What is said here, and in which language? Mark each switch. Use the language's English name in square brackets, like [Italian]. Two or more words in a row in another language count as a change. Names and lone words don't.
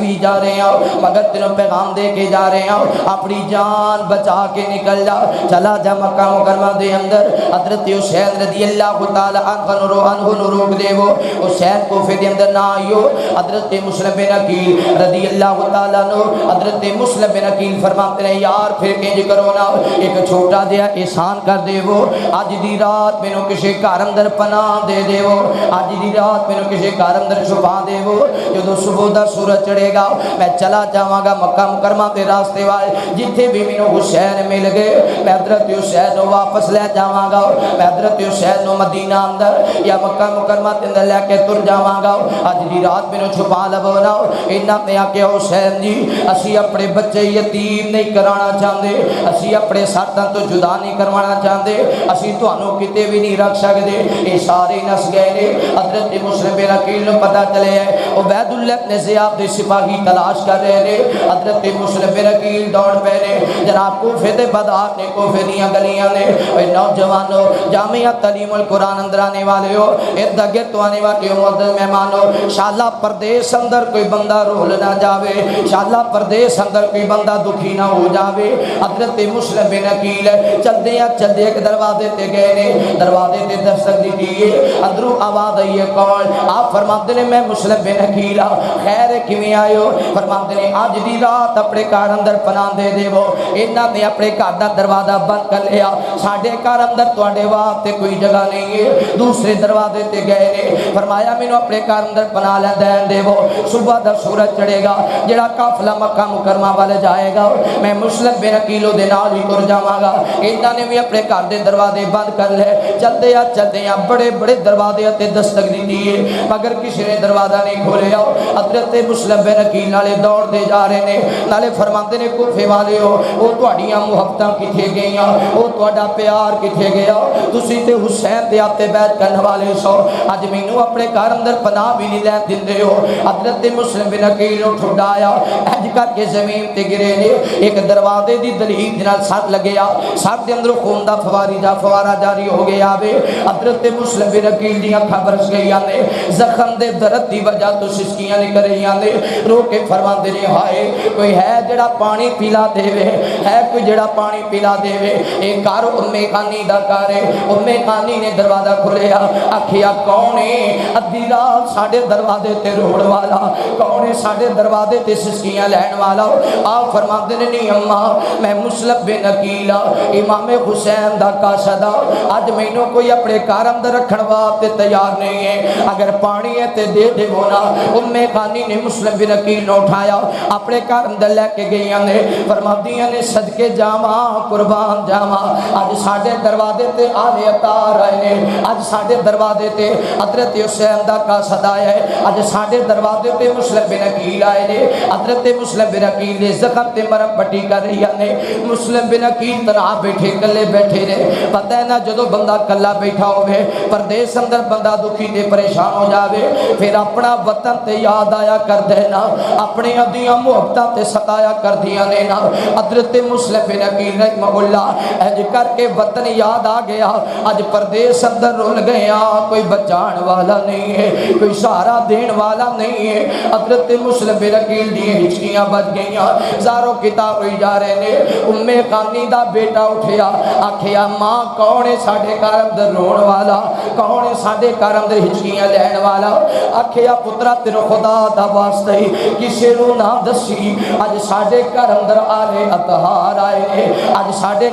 [Punjabi] بھی جا رہے ہیں مگر تینوں پیغام دے کے جا رہے ہیں اپنی جان بچا کے نکل جا، چلا جا مکہ مکرمہ دے اندر، حضرت حسین [Arabic] رضی اللہ تعالی عنہ [Punjabi] نو روک دے، وہ حسین کوفے دے اندر نہ آئیو، حضرت مسلم بن عقیل [Arabic] رضی اللہ تعالی عنہ [Punjabi] حضرت مسلم بن عقیل فرماتے ہیں یار پھر انج کرو نا ایک چھوٹا دیا احسان کر دے، وہ اج دی رات مینوں کسے گھر اندر پناہ دے دے، وہ اج دی رات مینوں کسے گھر اندر چھپا دے، وہ جدوں صبح دا سورج چڑھے گا میں چلا جاواں گا مکہ مکرمہ دے راستے وال، جتھے بھی مینوں حسین مل گئے میں حضرت حسین نو واپس لے جاواں گا، میں حضرت حسین نو مدینہ اندر یا مکہ مکرمہ دے اندر لے کے تر جاواں گا، اج دی رات مینوں چھپا لو نا۔ انہاں نے آکھیا حسین جی اسی اپنے بچے یتیم نہیں کرانا چاہندے، اسی اپنے ساتھاں تو جدا نہیں کروانا چاہندے، اسی تانوں کتے بھی نہیں رکھ سکدے، اے سارے نس گئے نے۔ حضرت مسلم بن عقیل نو پتہ چلے ہے عبید اللہ ابن زیاد دے سپاہی تلاش کر رہے نے، حضرت مسلم بن عقیل دوڑ پے نے، جناب کوفے دے بازار نے کوفے دیاں گلیاں نے، اے نوجوانو جامعہ تعلیم القرآن اندر آنے والے ہو، ارد گرد تو آنے والے ہو معزز مہمانو، [Arabic] انشاءاللہ [Punjabi] پردیس اندر کوئی بندہ رول نہ جاوے، [Arabic] انشاءاللہ [Punjabi] پردیس اندر کوئی بندہ دکھی نہ ہو جاوے۔ حضرت مسلم بن عقیل چلدے ایک دروازے تے گئے نے، دروازے تے دستک دی دیئے، اندروں آواز آئی ہے کون؟ آپ فرماتے ہیں میں مسلم بن عقیل خیر کیویں آئے ہو؟ فرماتے ہیں آج دی رات اپنے گھر اندر پناہ دے دے، وہ انہاں نے اپنے گھر دا دروازہ بند کر لیا، ساڈے گھر اندر تواڈے واسطے کوئی جگہ نہیں ہے، دوسرے دروازے تے گئے نے، فرمایا مینوں اپنے گھر اندر پناہ لے دین دے، وہ صبح دا سورج چڑھے گا جڑا قافلہ مکہ مکرمہ والے جائے گا میں مسلم بن عقیل دے نال ہی تر جاواں گا۔ انہاں نے بھی اپنے گھر دے دروازے بند کر لے، چلدے بڑے بڑے دروازے تے دستک دی ہے مگر کسی نے دروازہ نہیں کھولیا۔ حضرت مسلم بن عقیل نالے دوڑ دے جا رہے نے، نالے فرماندے نے کوفے والے ہو او تہاڈیاں محبتاں کتھے گئیاں، او تہاڈا پیار کتھے گیا، تسی تے حسین دے آتے بیعت کرن والے سو، اج مینوں اپنے گھر اندر پناہ بھی نہیں لین دیندے ہو۔ حضرت مسلم بن عقیل نو ٹھڈایا اج کر کے زمین تے گرے نے، ایک دروازے دی دلیل نال سر لگیا، سر دے اندر خون دا فوارہ جاری ہو گیا وے۔ حضرت مسلم بن عقیل دی اکھاں برس گئیاں نے، زخم دے درد دی وجہ تو سسکیاں نکل رہیاں نے، رو کے فرماندے نے ہائے کوئی ہے جڑا پانی پلا دے وے، ہے کوئی جڑا پانی پلا دے وے، اے گھر امی خانی دا گھر ہے۔ امی خانی نے دروازہ کھولیا، آکھیا کون ہے ادھی رات ساڈے دروازے تے روڑ والا، کون ہے ساڈے دروازے تے سسکیاں لین والا؟ آپ فرماندے نے نہیں اماں میں مسلم بن عقیل امام حسین دا قاصد، اج مینوں کوئی اپنے گھر اندر رکھن واسطے تیار نہیں ہے، اگر پانی ہے تے دے دے نا۔ امی خانی نے مسلم بن عقیل نو اٹھایا اپنے گھر اندر لے کے گئیاں نے، فرماندیاں نے صدقے جاواں قربان جاواں اج ساڈے دروازے تے آلے اتار آئے نے، اج ساڈے دروازے تے حضرت حسین دا قاصد آیا ہے، اج ساڈے دروازے تے مسلم بن عقیل آئے نے۔ حضرت مسلم بن عقیل نے زخم تے مرم پٹی کر رہی نے، مسلم بن عقیل تنہا بیٹھے کلے بیٹھے نے، پتہ ہے نا جدو بندہ کلا بیٹھا ہوئے پردیس اندر بندہ دکھی تے پریشان ہو جاوے پھر اپنا وطن تے یاد آیا کر دینا اپنی ادیاں محبتاں تے ستایا کر دیا نینا حضرت مسلم بن عقیل [Arabic] رحمہ اللہ [Punjabi] اج کر کے وطن یاد آ گیا اج پردیس اندر رول گیا کوئی بچان والا نہیں ہے کوئی سہارا دین والا نہیں ہے حضرت مسلم بن عقیل دی ہچکیاں بج گئیاں زاروں کتاب ہوئی جا رہے نے ام خانی دا بیٹا اٹھیا آکھیا ماں کون ہے ساڈے گھر اندر رون والا کون ہے ساڈے گھر اندر ہچکیاں لین والا آکھیا پترا تیرو خدا دا واسطہ ہی کسے نو نہ دسی اج ساڈے گھر اندر آلے اطہار آئے نے اج ساڈے